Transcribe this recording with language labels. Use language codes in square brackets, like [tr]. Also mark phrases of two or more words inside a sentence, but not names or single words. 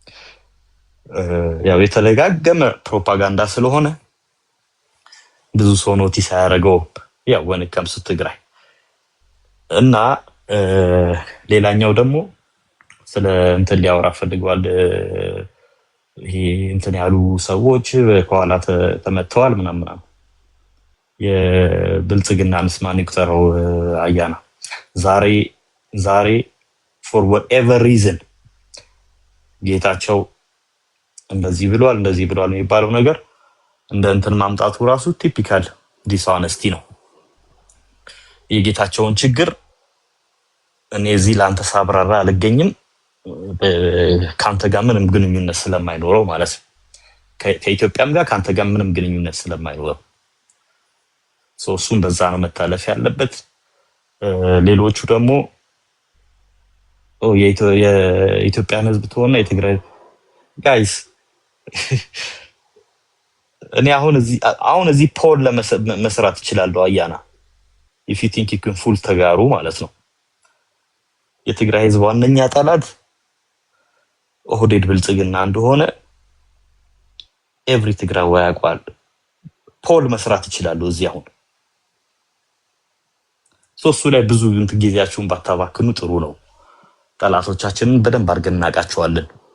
[am] ያው የተለጋገመ ፕሮፓጋንዳ ስለሆነ ብዙ ሰው ኖቲስ ያደረገው ያው ወንከምስ ትግራይ እና ሌላኛው ደግሞ ስለ እንትን ሊያወራ ፈልገዋል። ይሄ እንትን ያሉ ሰዎች ከኋላ ተመተዋል ምናምን የብልጽግና ምስማን ይቁጠረው አያና ዛሬ [en] for whatever reason [am] ጌታቸው እንደዚህ ብሏል የሚባለው ነገር እንደ እንትን ማምጣቱ ራሱ [en] typical dishonesty [am] ነው። የጌታቸውን ችግር እኔ እዚህ ላንተ ሳብራራ አልገኝም ካንተ ጋር ምንም ግንኙነት ስለማይኖረው ማለት ነው። ከኢትዮጵያም ጋር ካንተ ጋር ምንም ግንኙነት ስለማይኖረው እሱም በዛ ነው መታለፍ ያለበት። ሌሎቹ ደግሞ የኢትዮጵያን ህዝብ ተሆነ የትግራይ ጋይስ እኔ አሁን እዚህ ፖል ለመስራት ይችላል አያና [en] if you think you can fool [am] ተጋሩ ማለት ነው። የትግራይ ህዝብ ዋነኛ ጠላት ኦህዴድ ብልጽግና እንደሆነ ኤቭሪ ትግራዋይ ያውቃል። ፖል መስራት ይችላል እዚህ አሁን ሶስቱ ላይ ብዙ ጊዜያችሁን ባታባክኑ ጥሩ ነው። ጠላቶቻችንን በደንብ አድርገን እናውቃቸዋለን።